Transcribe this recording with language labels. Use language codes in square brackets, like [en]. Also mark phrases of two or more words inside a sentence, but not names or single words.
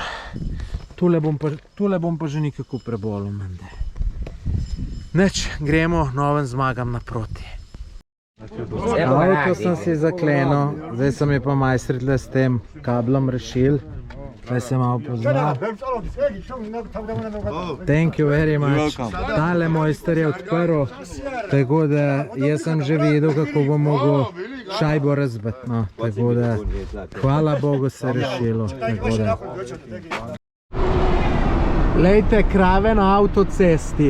[sl] Tule bom pa že nekako prebolel, mende. Nič, gremo novim zmagam naproti. Avto sem si zaklenil, zdaj sem je pa majstri tle s tem kablom rešil. Tle se malo poznal. [en] Thank you very much. [sl] Tale mojster je odprl, tako da jaz sem že videl, kako bom mogel šajbo razbiti. No, tako da hvala Bogu se rešilo. Lejte, krave na avtocesti.